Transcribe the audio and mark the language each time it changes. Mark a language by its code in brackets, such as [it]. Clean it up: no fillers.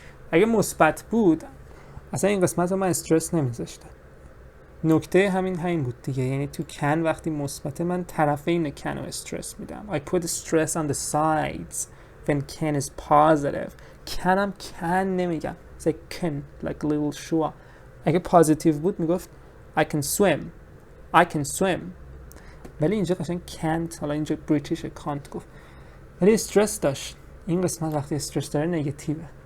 [fa] اگه مثبت بود اصلا این قسمت رو من استرس نمیذاشتم. نکته همین بود دیگه. یعنی تو can وقتی مثبت من طرفین can رو استرس میدم. [en] I put stress on the sides when can is positive. can [fa] هم can نمیگم. [en] It's like can, like little shua. [fa] اگه positive بود میگفت [en] I can swim. I can swim. [fa] ولی اینجا قشنگ can't. حالا اینجا بریتیش can't گفت. ولی استرس داشت. این قسمت وقتی استرس داره نگاتیوه.